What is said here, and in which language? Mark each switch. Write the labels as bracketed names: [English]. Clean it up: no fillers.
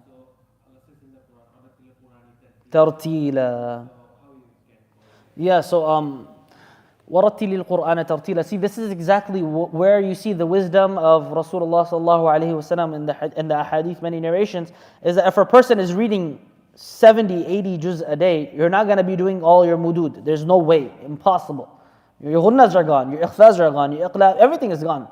[English] So Allah says in the Quran, "Abatil Quran Tartila. So how you can follow? Yeah, so [Arabic] وَرَتِّلِ الْقُرْآنَ تَرْتِيلًا. [English] See, this is exactly where you see the wisdom of Rasulullah sallallahu alaihi wasallam in the ahadith, many narrations, is that if a person is reading 70, 80 juz a day, you're not going to be doing all your mudud. There's no way, impossible. Your ghunnaz are gone, your ikhfaz are gone, your iqlab, everything is gone.